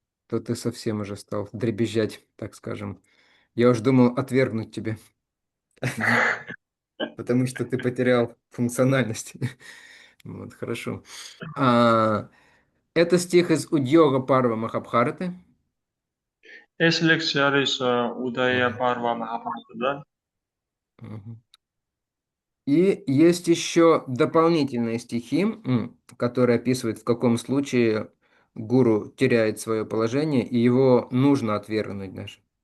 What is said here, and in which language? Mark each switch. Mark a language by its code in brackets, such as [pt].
[ru] То ты совсем уже стал дребезжать, так скажем. Я уж думал отвергнуть тебя. Потому что ты потерял функциональность. Вот, хорошо. Это стих из Удьога Парва Махабхараты. [ka] ეს ლექსი არის უდაია პარვა მაჰაბჰარატიდან. [ru] И есть еще дополнительные стихи, которые описывают, в каком случае гуру теряет свое положение, и его нужно отвергнуть даже.